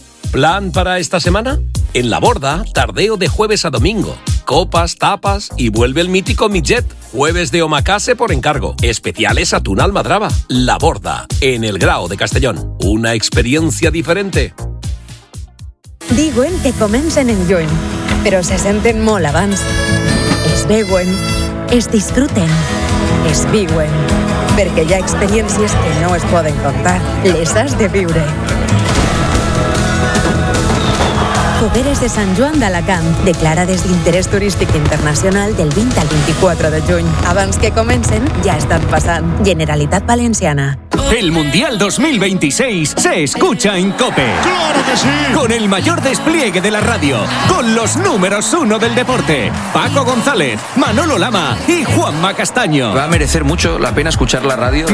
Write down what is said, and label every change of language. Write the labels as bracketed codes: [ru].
[es] ¿Plan para esta semana? En La Borda, tardeo de jueves a domingo. Copas, tapas y vuelve el mítico midget. Jueves de omakase por encargo. Especiales atún almadraba. La Borda, en el Grao de Castellón. Una experiencia diferente. [ca] Diuen que comencen en juny, pero se senten molt abans. Es veuen, es disfruten. Es viuen, perquè hi ha experiències que no es poden contar. Les has de viure. Fogueres de Sant Joan d'Alacant, declarades d'interès turístic internacional del 20 al 24 de juny. Abans que comencen, ja estan passant. Generalitat Valenciana. [es] El Mundial 2026 se escucha en COPE. ¡Claro que sí! Con el mayor despliegue de la radio, con los números uno del deporte, Paco González, Manolo Lama y Juanma Castaño. Va a merecer mucho la pena escuchar la radio.